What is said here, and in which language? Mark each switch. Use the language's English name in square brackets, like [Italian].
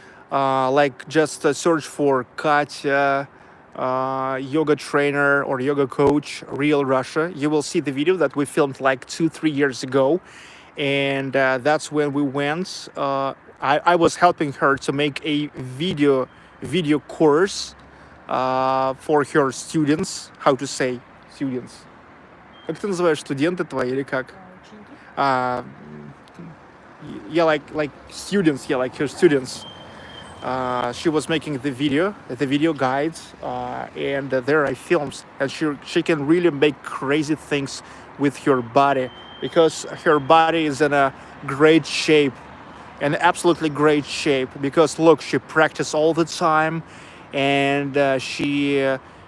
[English] Like just search for Katya, yoga trainer or yoga coach, Real Russia. You will see the video that we filmed like 2-3 years ago. And that's when we went. I was helping her to make a video course for her students. How to say students? [Russian] Как ты называешь, студенты твои или как? [English] Yeah, like students, yeah, like her students. She was making the video guides, and there I filmed, and she can really make crazy things with her body, because her body is in a great shape, an absolutely great shape, because look, she practices all the time, and she